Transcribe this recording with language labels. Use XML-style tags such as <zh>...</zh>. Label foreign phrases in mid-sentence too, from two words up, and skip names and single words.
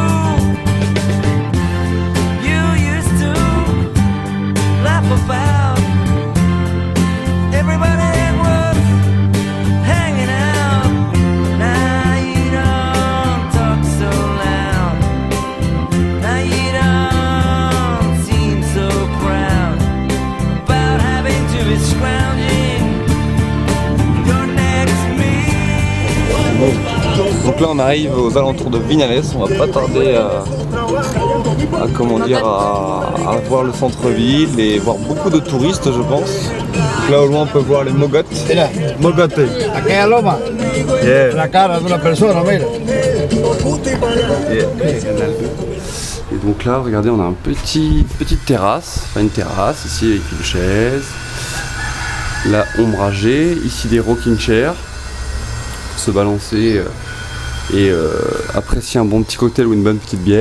<en>You used to laugh about everybody that was hanging out. Now you don't talk so loud. Now you don't seem so proud about having to be scrounging. You're next to me.</en> <fr>Donc là on arrive aux alentours de Vinales, on va pas tarder à voir le centre-ville et voir beaucoup de touristes je pense. Donc là au loin on peut voir les mogotes. Mogote.</fr> <es>Aquella loma,</es> <en>Yeah.</en> <es>la cara de una persona, mira.</es> <fr>Et donc là regardez on a une petite terrasse, enfin une terrasse ici avec une chaise. Là ombragée, ici des</fr> <en>rocking chairs.</en> <fr>Se balancer et apprécier un bon petit cocktail ou une bonne petite bière.</fr>